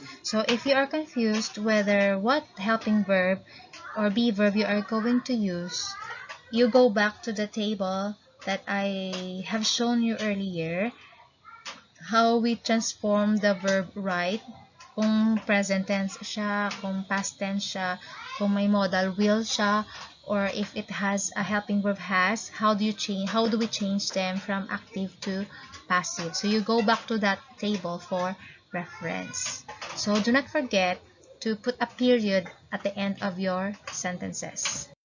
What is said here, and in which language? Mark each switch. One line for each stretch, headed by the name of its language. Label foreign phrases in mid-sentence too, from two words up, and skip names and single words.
English: So if you are confused whether what helping verb or be verb you are going to use, you go back to the table that I have shown you earlier, how we transform the verb right,
Hiligaynon: kung present tense siya, kung past tense siya, kung may modal will siya,
English: or if it has a helping verb has, how do we change them from active to passive. So you go back to that table for reference. So do not forget to put a period at the end of your sentences.